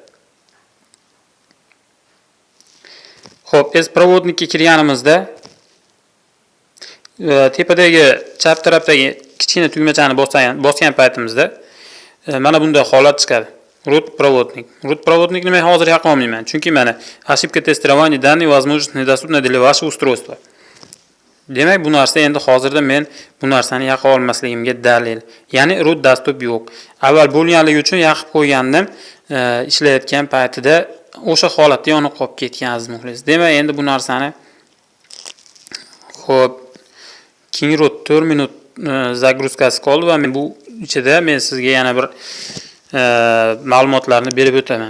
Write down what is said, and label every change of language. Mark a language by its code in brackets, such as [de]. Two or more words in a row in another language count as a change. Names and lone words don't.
[uz] Xo'p, S-provodnikka kirganimizda tepadagi chap tarafdagi kichkina tugmachani bosgan paytimizda mana bunday holat chiqadi. Root provodnik. Root provodnik nima hozir yoqolmayman. Chunki mana [ru] ошибка тестирования данных, возможность недоступна для вашего устройства. [uz] Demak, bu narsa endi hozirda men bu narsani yoqa olmasligimga dalil. Ya'ni root dastup yo'q. Avval bo'lganligi uchun yoqib qo'ygandim. Ishlayotgan paytida o'sha holatda yonib qolib ketgan aziz muxlis. Demak, endi bu narsani xo'p, King root 4 minut загрузкasi qoldi va men bu ichida men sizga yana bir ma'lumotlarni berib o'taman.